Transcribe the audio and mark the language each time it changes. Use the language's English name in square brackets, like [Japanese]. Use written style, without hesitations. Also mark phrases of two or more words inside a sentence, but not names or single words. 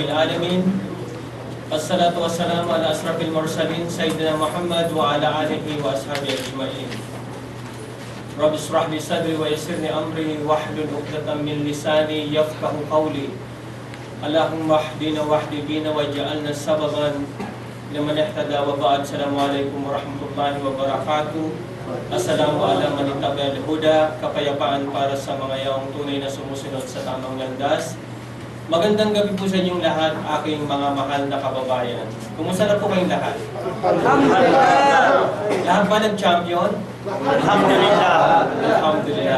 [Arabic] العالمين الصلاة والسلام على أشرف المرسلين سيدنا محمد وعلى آله وأصحابه أجمعين رب اشرح لي صدري ويسر لي أمري واحلل عقدة من لساني يفقه قولي اللهم اهدنا واهد بنا واجعلنا سببا لمن اهتدى وبعد السلام عليكم ورحمة الله وبركاته. السلام عليكم ورحمة الله وبركاته. [Filipino] Kapayapaan para sa mga yaong tunay na sumusunod sa tamang landas. Magandang gabi po sa inyong lahat, aking mga mahal na kababayan. Kumusta na po kayong lahat? Alhamdulillah! Lahat ba nag-champion? Alhamdulillah! Alhamdulillah.